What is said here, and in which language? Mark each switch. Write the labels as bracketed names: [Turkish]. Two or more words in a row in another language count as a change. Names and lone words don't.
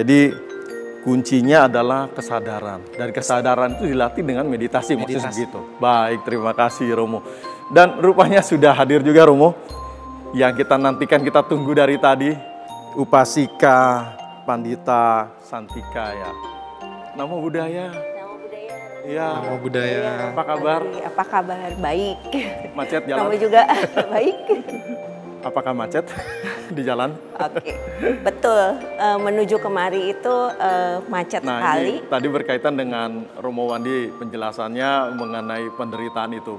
[Indonesian] Jadi kuncinya adalah kesadaran. Dan kesadaran itu dilatih dengan meditasi. Maksudnya begitu. Baik, terima kasih Romo. Dan rupanya sudah hadir juga Romo. Yang kita nantikan, kita tunggu dari tadi. Upasika Pandita Santika ya. [Pali] Namo Buddhaya. Namo Buddhaya. [Indonesian] Iya. [Pali] Namo Buddhaya. [Indonesian] Apa kabar? Apa kabar? Baik. Macet jalan? Kamu juga baik. Apakah macet di jalan? Oke, betul. Menuju kemari itu macet sekali. Ini tadi berkaitan dengan Romo Wandi penjelasannya mengenai penderitaan itu.